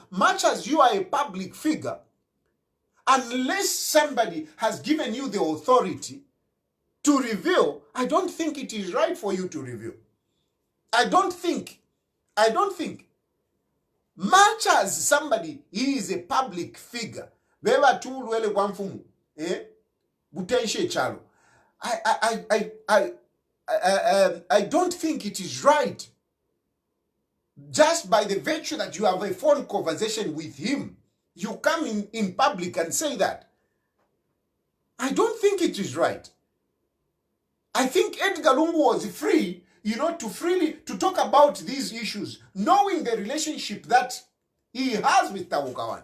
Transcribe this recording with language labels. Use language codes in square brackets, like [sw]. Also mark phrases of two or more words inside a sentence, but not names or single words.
[en] Much as you are a public figure, unless somebody has given you the authority to reveal, I don't think it is right for you to reveal. I don't think. Much as somebody is a public figure, [bem] beba tulwele kwa mfumu, butenshe chalo. [en] I don't think it is right, just by the virtue that you have a phone conversation with him, you come in public and say that. I don't think it is right. I think Edgar Lungu was free, to talk about these issues, knowing the relationship that he has with Tabokawan.